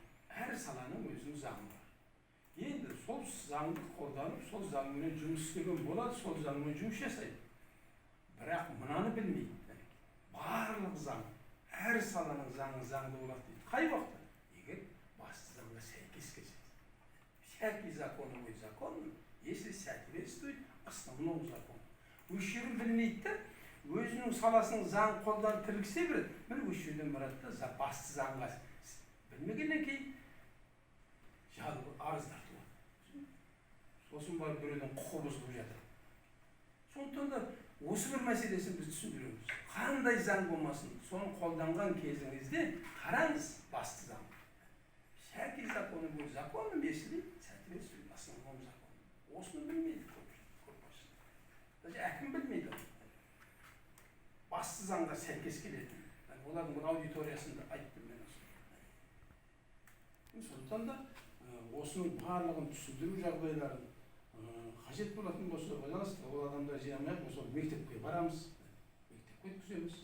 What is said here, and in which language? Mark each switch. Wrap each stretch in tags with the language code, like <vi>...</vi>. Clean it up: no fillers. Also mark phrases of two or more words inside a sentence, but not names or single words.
<kk>Әр саланың өзінің заңы бар. Енді сол заңды қолданып, сол заңмен жұмыс істеген болады, сол заңмен жұмыс жасайды. Бірақ мынаны білмейді. Барлық заң, әр саланың заңды болады дейді. Қай уақытта? Егер басты заңға сәйкес келсе.</kk> <ru>Всякий закон мой закон, если соответствует основному закону.</ru> <kk>Өз жерін білмейді де, өзінің саласының заң қолдан кіргізе береді. Бір өз жерден барады да, басты заңға білмегеннен кейін арыздар туады. Сосын барып біреудің құқы бұзылып жатыр. Сондықтан да осы бір мәселесін біз түсіндіреміз. Қандай заң болмасын, соны қолданған кезіңізде қараңыз басты заң.</kk> <ru>Всякий закон будет законом, если соответствует основному закону.</ru> <kk>Осыны білмейді көпшілік. Даже әкім білмейді. Басты заңға сәйкес келетін. Олардың бір аудиториясында айттым мен осыны. Сондықтан да осының барлығын түсіндіру жағдайларын қажет болатын болса, пожалуйста, ол адамдар жинамай болса, мектепке барамыз, мектепке өткіземіз.</kk>